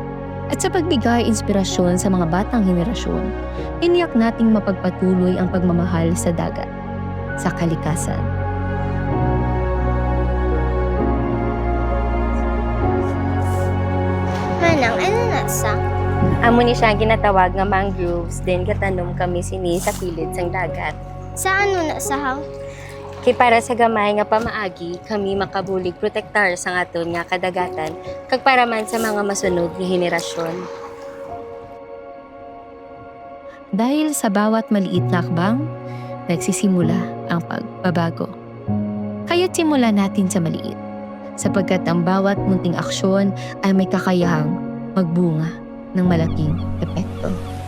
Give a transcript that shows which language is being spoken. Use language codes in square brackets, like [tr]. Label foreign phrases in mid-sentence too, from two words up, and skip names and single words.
[tl] At sa pagbigay inspirasyon sa mga batang henerasyon, tiniyak nating mapagpatuloy ang pagmamahal sa dagat, sa kalikasan. [hil] Manang, ano nasa? Amo ni siya ginatawag nga mangroves, then katanom kami sini sa kilid sang dagat. Sa ano nasahaw? Kay para sa gamay nga pamaagi, kami makabulig protektar sa aton nga kadagatan, kag para man sa mga masunod nga henerasyon. [tl] Dahil sa bawat maliit na akbang, nagsisimula ang pagbabago. Kaya't simulan natin sa maliit, sapagkat ang bawat munting aksyon ay may kakayahang magbunga ng malaking epekto.